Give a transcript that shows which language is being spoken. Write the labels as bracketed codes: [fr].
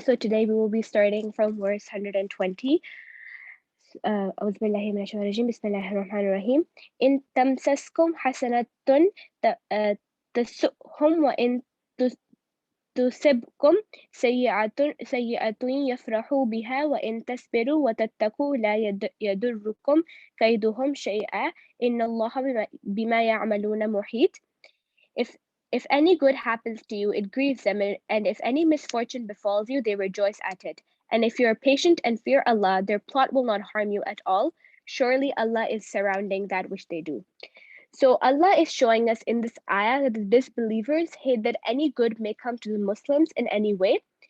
[en] So today we will be starting from verse 120. [ar] أعوذ بالله من الشيطان الرجيم بسم الله الرحمن الرحيم إن تمسسكم حسنة تسؤهم وإن تصبكم سيئة يفرحوا بها وإن تصبروا وتتقوا لا يضركم كيدهم شيئا إن الله بما يعملون محيط. [en] If if any good happens to you, it grieves them, and if any misfortune befalls you, they rejoice at it. And if you are patient and fear Allah, their plot will not harm you at all. Surely Allah is surrounding that which they do. So Allah is showing us in this ayah that the disbelievers hate that any good may come to the Muslims in any way.